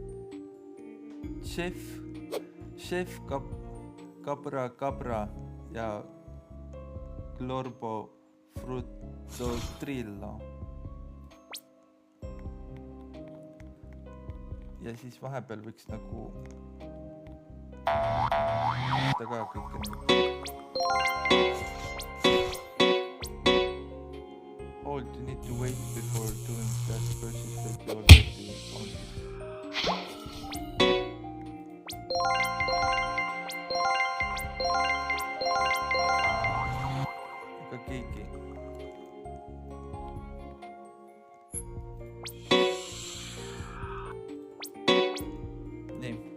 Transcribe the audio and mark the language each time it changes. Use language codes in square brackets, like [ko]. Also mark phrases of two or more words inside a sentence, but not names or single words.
[et] Chef Cabra ja Glorbo Fruttotrillo. Ja siis vahepeal võiks nagu ka kõike nüüd. [en] Hold, you need to wait before doing that versus that you already found it. [et] Ega keegi. Nii.